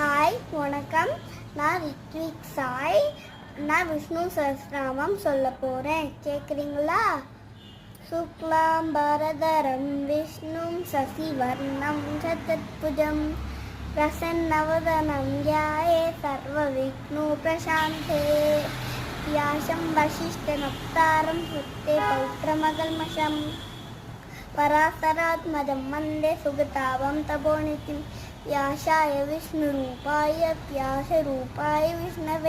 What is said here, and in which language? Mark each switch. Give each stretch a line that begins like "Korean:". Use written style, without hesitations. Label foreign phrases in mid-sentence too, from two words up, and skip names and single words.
Tamil: ஹாய் வணக்கம். நான் ரித்விக் சாய். நான் விஷ்ணு சஹஸ்ரநாமம் சொல்ல போகிறேன். கேட்குறீங்களா?
Sanskrit: शुक्लाम् बरधरं विष्णुं शशिवर्णं चतुर्भुजं प्रसन्नवदनं ध्याये सर्वविघ्नो प्रशान्ते व्यासं वसिष्ठनप्तारं सुप्ते पौत्रमकल्मषं पराशरात्मजं वन्दे सुगतावं तपोनिधिं व्यासाय विष्णुरूपाय व्यासरूपाय विष्णवे